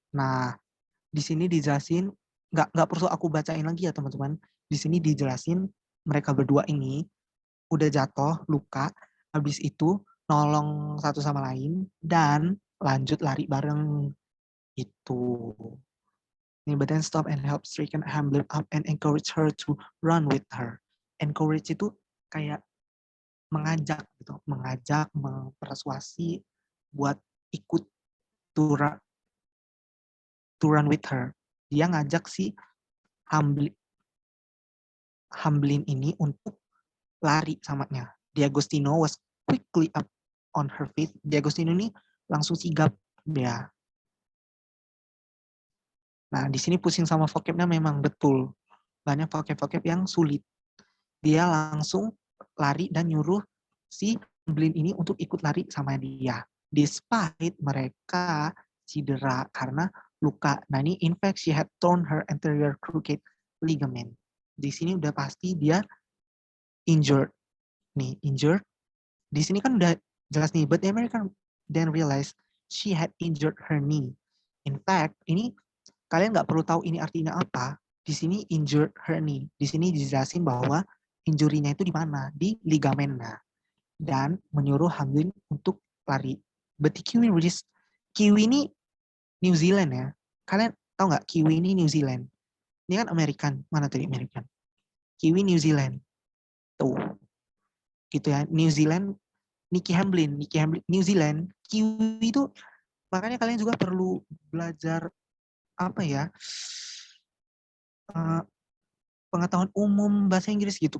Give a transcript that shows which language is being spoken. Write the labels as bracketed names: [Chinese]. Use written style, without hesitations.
[Indonesian] Nah, di sini dijelasin, nggak perlu aku bacain lagi ya teman-teman. Di sini dijelasin mereka berdua ini udah jatuh, luka, habis itu nolong satu sama lain dan lanjut lari bareng itu. [English] But then stop and help straighten Hamblin up and encourage her to run with her. [Indonesian] Encourage itu kayak mengajak gitu, mempersuasi buat ikut [English] to run with her. [Indonesian] Dia ngajak si Hamblin ini untuk lari samanya. [English] D'Agostino was quickly up on her feet. [Indonesian] D'Agostino ini langsung sigap ya. Nah, di sini pusing sama vocabnya memang betul. Banyak vocab yang sulit. Dia langsung lari dan nyuruh si Hamblin ini untuk ikut lari sama dia. Despite mereka cedera karena luka. Nah, ini [English] in fact she had torn her anterior cruciate ligament. [Indonesian] Di sini udah pasti dia injured. Nih, injured. Di sini kan udah jelas nih, [English] but the American then realized she had injured her knee. In fact, [Indonesian] ini kalian nggak perlu tahu ini artinya apa. Di sini [English] injured her knee. [Indonesian] Di sini dijelasin bahwa injurinya itu di mana? Di ligamennya. Dan menyuruh Hamblin untuk lari. [English] But the Kiwi [Indonesian] ini New Zealand ya. Kalian tahu nggak Kiwi ini New Zealand? Ini kan American. Mana tadi American? Kiwi New Zealand. Tuh. Gitu ya. New Zealand, Nikki Hamblin, New Zealand. Kiwi itu makanya kalian juga perlu belajar apa ya, pengetahuan umum bahasa Inggris gitu.